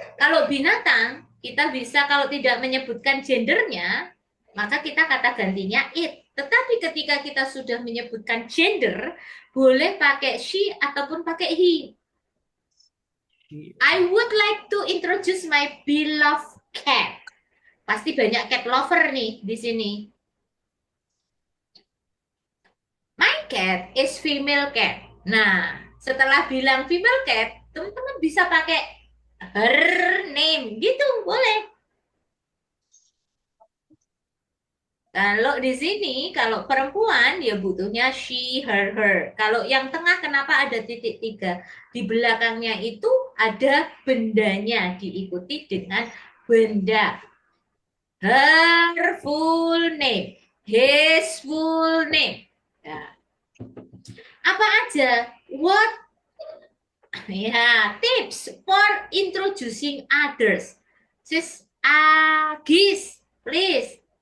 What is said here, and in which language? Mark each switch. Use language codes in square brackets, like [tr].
[id] Kalau binatang kita bisa kalau tidak menyebutkan gendernya, maka kita kata gantinya it. Tetapi ketika kita sudah menyebutkan gender, Boleh pakai she ataupun pakai he. [en] I would like to introduce my beloved cat. [id] Pasti banyak [en] cat lover [id] nih di sini. [en] My cat is female cat. [id] Nah, setelah bilang female cat, teman-teman bisa pakai her name gitu, boleh. Kalau di sini, kalau perempuan dia butuhnya she, her. Kalau yang tengah kenapa ada titik 3? Di belakangnya itu ada bendanya, diikuti dengan benda. [en] Her full name, his full name. [id] Ya. Apa aja? [en] What? Ya, tips for introducing others. Sis Agis, please.